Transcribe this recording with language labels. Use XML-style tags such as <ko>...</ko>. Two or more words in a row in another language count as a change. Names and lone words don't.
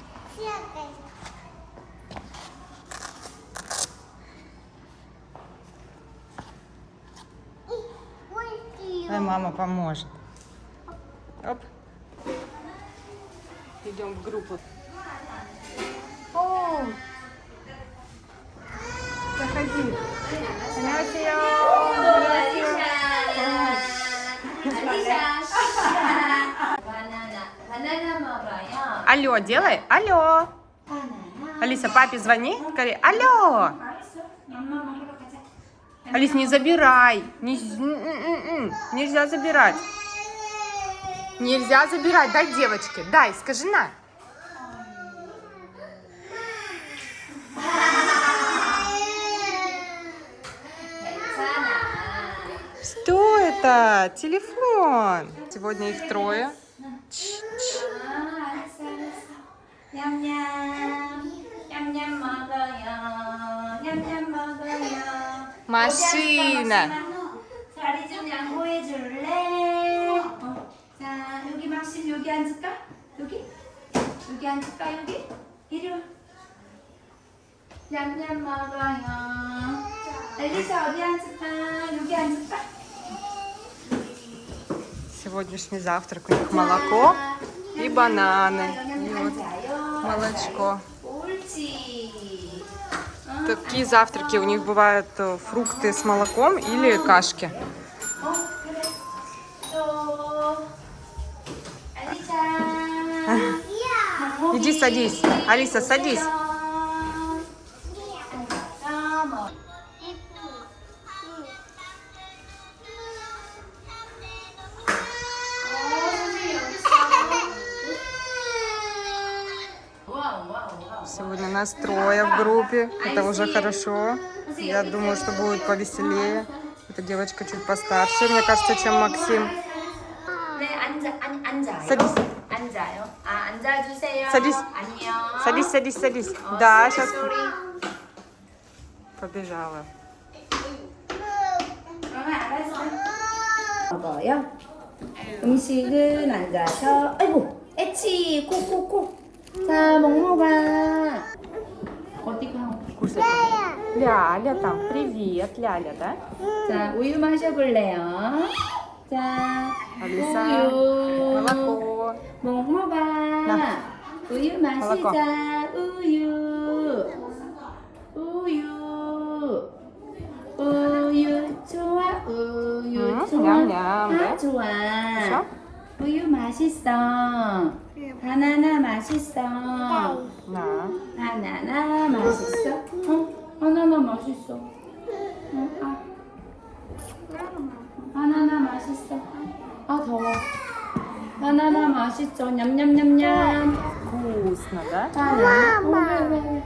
<ru>Дай мама поможет. Оп. Идем в группу. О! Заходи.</ru> <ko>안녕하세요. 바나나 먹어요.</ko> <ru>Алло, делай. Алло. Алиса, папе звони. Скорее. Алло.</ru> <ko>엄마 먹으러 가자.</ko> <ru>Алис, не забирай. Нельзя забирать. Нельзя забирать. Дай девочке. Дай, скажи на. Что это? Телефон. Сегодня их трое.</ru> <ko>알았어. 냠냠. 냠냠 먹어요. 냠냠 먹어요.</ko> <ru>Машина.</ru> <ko>자리 좀 양보해 줄래? 자, 여기 막신 여기 앉을까? 여기? 여기 앉을까? 여기? 이리 와. 냠냠 먹어요. 엘리사 어디 앉을까? 여기 앉을까?</ko> <ru>Сегодняшний завтрак у них молоко и бананы. И вот молочко.</ru> <ko>옳지.</ko> <ru>Такие завтраки у них бывают фрукты с молоком или кашки.</ru> <ko>그래. 또 엘리사.</ko> <ru>Иди садись. Алиса, садись. Сегодня нас трое в группе. Это уже хорошо. Я думаю, что будет повеселее. Эта девочка чуть постарше, мне кажется, чем Максим.</ru> <ko>네, 앉아요.</ko> <ru>Садись.</ru> <ko>앉아요. 아, 앉아주세요.</ko> <ru>Садись.</ru> <ko>안녕.</ko> <ru>Садись, садись, садись. Да, сейчас 쏘리. побежала.</ru> <ko>알았어. 먹어요. 음식은 앉아서. 아이고, 애치, 코코코. 자, 먹어봐. 어디 가?</ko> <ru>Кушай. Ляля там. Привет, Ляля, да?</ru> <ko>자, 우유 마셔볼래요? 자,</ko> <ru>Алиса.</ru> <ko>우유.</ko> <ru>Молоко.</ru> <ko>먹어봐. 나. 우유 마시자. 우유. 우유. 우유 좋아. 우유 좋아. 냠냠, 다 네? 좋아.</ko> <ru>Хорошо?</ru> <ko>우유 맛있어. 바나나 맛있어.</ko> <ru>Да.</ru> <ko>바나나 맛있어. 바나나 맛있어. 바나나 맛있어. 아 더워. 바나나 맛있죠. 냠냠냠냠.</ko> <ru>Вкусно, да?</ru> <ko>바나나. 왜?</ko>